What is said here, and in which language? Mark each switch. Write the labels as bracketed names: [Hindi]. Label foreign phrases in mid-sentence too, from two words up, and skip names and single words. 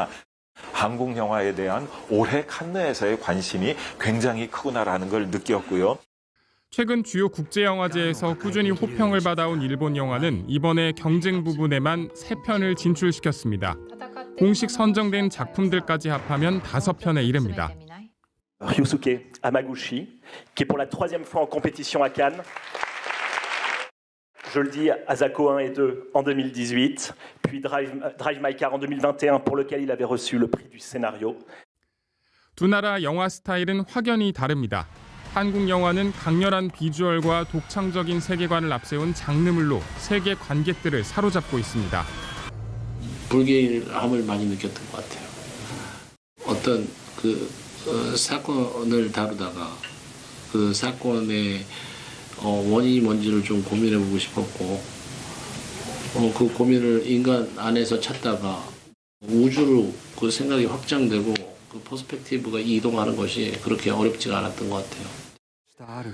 [Korean] 한국 영화에 대한 올해 칸느에서의 관심이 굉장히 크구나라는 걸 느꼈고요. 최근 주요 국제영화제에서 꾸준히 호평을 받아온 일본 영화는 이번에 경쟁 부분에만 3편을 진출시켰습니다. 공식 선정된 작품들까지 합하면 5편에 이릅니다. [French] Ryusuke Hamaguchi, qui est pour la 3e fois en compétition à Cannes. Je le dis, Asako 1 et 2 en 2018, puis Drive My Car en 2021 pour lequel il avait reçu le prix du scénario. [Korean] 두 나라 영화 스타일은 확연히 다릅니다. 한국 영화는 강렬한 비주얼과 독창적인 세계관을 앞세운 장르물로 세계 관객들을 사로잡고 있습니다. 불길함을 많이 느꼈던 것 같아요. 어떤 사건을 다루다가 그 사건의 원인이 뭔지를 좀 고민해보고 싶었고 그 고민을 인간 안에서 찾다가 우주로 그 생각이 확장되고 그 퍼스펙티브가 이동하는 것이 그렇게 어렵지가 않았던 것 같아요.